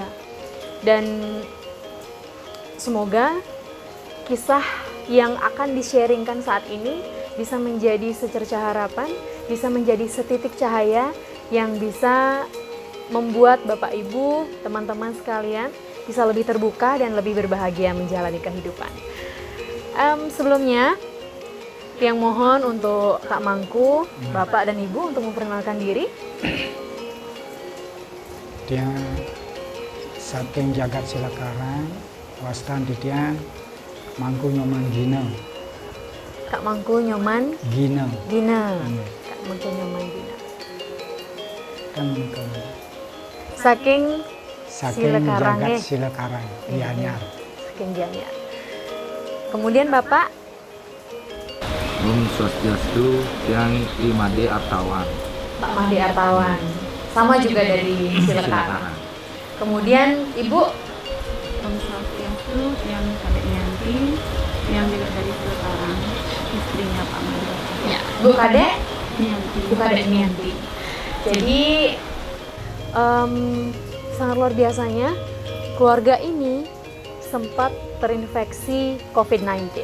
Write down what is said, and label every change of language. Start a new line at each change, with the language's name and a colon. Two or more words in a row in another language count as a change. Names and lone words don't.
Indonesian: Dan semoga kisah yang akan di-sharingkan saat ini bisa menjadi secercah harapan, bisa menjadi setitik cahaya yang bisa membuat Bapak Ibu, teman-teman sekalian bisa lebih terbuka dan lebih berbahagia menjalani kehidupan. Sebelumnya, yang mohon untuk Kak Mangku, Bapak dan Ibu untuk memperkenalkan diri.
Balinese: Dia saking jagat silakarang, wastan dia Mangku Nyoman Gina.
Indonesian: Kak Mangku Nyoman Gina. Kak Mangku Nyoman Gina. Kan
Balinese: Saking jagat silakarang, Gianyar.
Indonesian: Saking Gianyar. Kemudian Bapak
Balinese: Om Swastiastu, yang Imade Artawan.
Indonesian: Pak Mahdi Artawan, sama juga dari Silakarang. Kemudian Ibu
Balinese: Om Swastiastu,
Indonesian: yang Kadek Yanti, yang juga dari Silakarang, istrinya Pak Mahdi Artawan. ya, Bu Kadek Yanti. Bu Kadek Nianti. Jadi sangat luar biasanya keluarga ini sempat terinfeksi COVID-19.